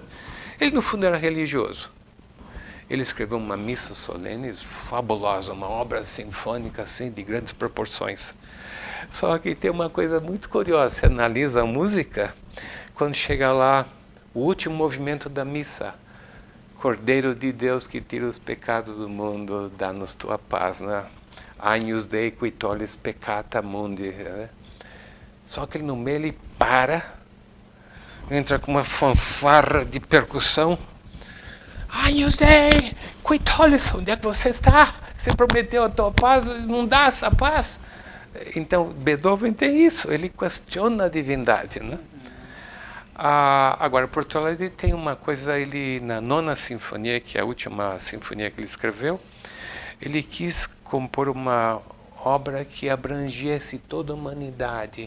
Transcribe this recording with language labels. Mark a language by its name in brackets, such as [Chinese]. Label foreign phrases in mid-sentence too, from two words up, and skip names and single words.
[Portuguese] Ele, no fundo, era religioso. Ele escreveu uma missa solene fabulosa, uma obra sinfônica assim, de grandes proporções. Só que tem uma coisa muito curiosa, você analisa a música, quando chega lá, o último movimento da missa, Cordeiro de Deus que tira os pecados do mundo, dá-nos tua paz, né? [Latin] Agnus Dei qui tollis peccata mundi. [Portuguese] Né? Só que no meio ele para, entra com uma fanfarra de percussão. [Latin] Agnus Dei qui tollis, [Portuguese] onde é que você está? Você prometeu a tua paz, não dá essa paz? Então, Beethoven tem isso, ele questiona a divindade, né? Agora, por outro lado, ele tem uma coisa, ele na nona sinfonia, que é a última sinfonia que ele escreveu, ele quis compor uma obra que abrangesse toda a humanidade.